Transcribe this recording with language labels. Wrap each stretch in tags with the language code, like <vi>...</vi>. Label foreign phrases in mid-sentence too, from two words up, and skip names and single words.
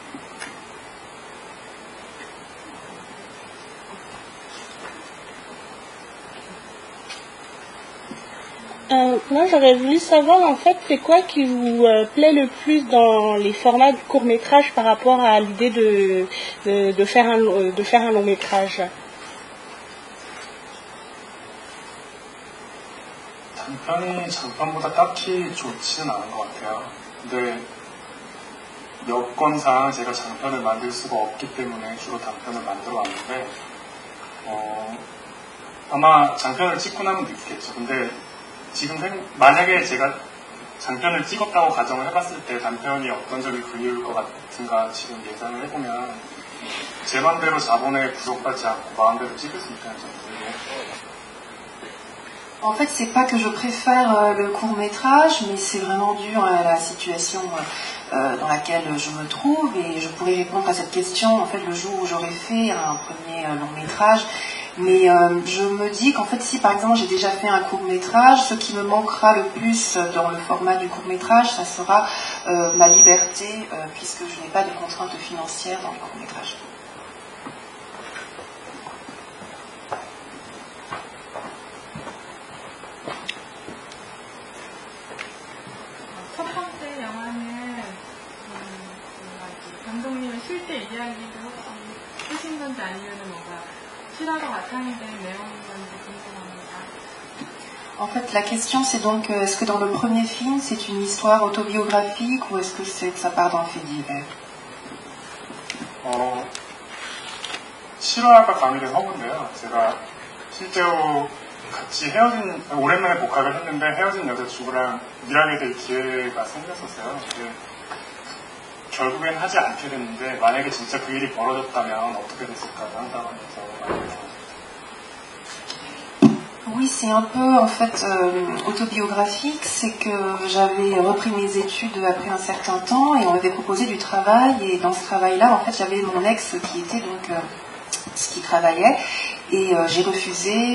<fr>Moi, j'aurais voulu savoir, en fait, c'est quoi qui vous plaît le plus dans les formats de court-métrage par rapport à l'idée de faire un long-métrage?</fr> <ko>단편이 장편보다 딱히 좋지는 않은 것 같아요. 근데 여건상 제가 장편을 만들 수가 없기 때문에 주로 단편을 만들어 왔는데 아마 장편을 찍고 나면 느끼겠죠. 근데 지금 만약에 제가 장편을 찍었다고 가정을 해봤을 때 단편이 어떤 점이 그리울 것 같은가 지금 예상을 해보면 제 맘대로 자본에 구속받지 않고 마음대로 찍을 수 있다는 점들이에요.</ko> <fr>En fait, c'est pas que je préfère le court-métrage, mais c'est vraiment dû à la situation dans laquelle je me trouve, et je pourrais répondre à cette question en fait le jour où j'aurais fait un premier long-métrage. Mais je me dis qu'en fait, si par exemple j'ai déjà fait un court-métrage, ce qui me manquera le plus dans le format du court-métrage, ça sera ma liberté, puisque je n'ai pas de contraintes financières dans le court-métrage.</fr> <ko>첫 번째 영화는 감독님의 실제 이야기를 혹시 쓰신 건지 아니면 뭔가 실화가 바탕이 된 내용인 건지 궁금합니다.</ko> <fr>En fait, la question c'est donc, est-ce que dans le premier film c'est une histoire autobiographique ou est-ce que ça part d'un fait divers?</fr> <ko>실화가 가미된 허구인데요. 제가 실제로 같이 오랜만에 복학을 했는데 헤어진 여자친구랑 일하게 될 기회가 생겼었어요. 근데 결국엔 하지 않게 됐는데 만약에 진짜 그 일이 벌어졌다면 어떻게 됐을까 상상하면서</ko> <fr>Oui, Oui, c'est un peu en fait autobiographique. C'est que j'avais repris mes études après un certain temps et on m'avait proposé du travail. Et dans ce travail-là, en fait, j'avais mon ex qui était donc qui travaillait et j'ai refusé.</fr>